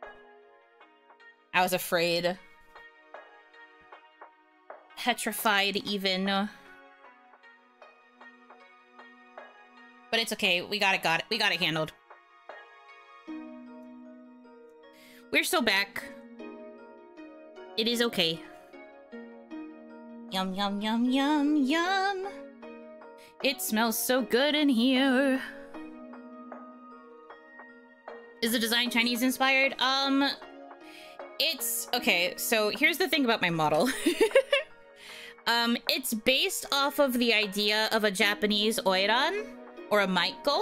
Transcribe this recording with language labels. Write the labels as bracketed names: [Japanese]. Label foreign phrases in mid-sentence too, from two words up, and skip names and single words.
[English] I was afraid. Petrified even. But it's okay. We got it handled. We're still back. It is okay. Yum, yum, yum, yum, yum. It smells so good in here. Is the design Chinese inspired? It's okay. So here's the thing about my model. It's based off of the idea of a Japanese oiran or a maiko.